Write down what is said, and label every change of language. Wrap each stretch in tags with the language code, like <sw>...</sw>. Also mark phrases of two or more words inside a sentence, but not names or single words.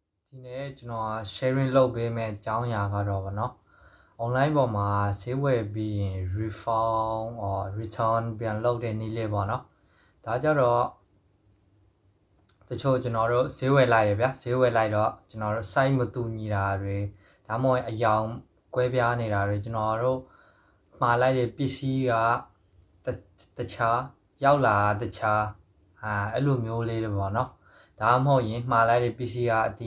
<my>ဒီနေ့ကျွန်တော် sharing လုပ်ပေးမယ့်အကြောင်းအရာကတော့ဗောနော် online ပေါ်မှာဈေးဝယ်ပြီးရင်</my> <en>refund or</en> <my>return ပြန်လုပ်တဲ့နည်းလေးပေါ့နော်ဒါကြတော့တချို့ကျွန်တော်တို့ဈေးဝယ်လိုက်ရဗျာဈေးဝယ်လိုက်တော့ကျွန်တော်တို့ site မတူညီတာတွေဒါမှမဟုတ်အယောင်ကွဲပြားနေတာတွေကျွန်တော်တို့မှားလိုက်တဲ့ပစ္စည်းကတခြားရောက်လာတခြားအဲ့လိုမျိုးလေးတွေပေါ့နော်ဒါမှမဟုတ်ရင်မှားလိုက်တဲ့ပစ္စည်းကဒီ</my>